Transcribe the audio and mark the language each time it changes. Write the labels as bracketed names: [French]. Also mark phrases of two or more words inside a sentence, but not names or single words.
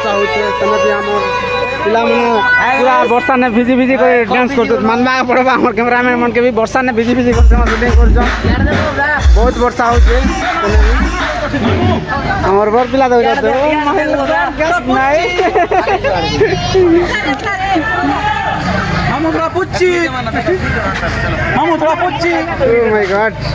[Odia] ହଉଛେ ସେମିତି ଆମର ପିଲାମାନେ ପୁରା ବର୍ଷା ନେ ଭିଜି ଭିଜି କରି ଡ୍ୟାନ୍ସ କରୁଛେ ମାନବା ପଡ଼ବା ଆମର କ୍ୟାମେରାମ୍ୟାନ୍ ମାନକେ ବି ବର୍ଷା ନେ ଭିଜି ଭିଜି କରୁଛେ ସୁଟିଂ କରୁଛନ୍ ବହୁତ ବର୍ଷା ହଉଛେ ଆମର ବର ପିଲା ଦଉଛେ [Hindi] हम थोड़ा पुच्ची [English] Oh my god.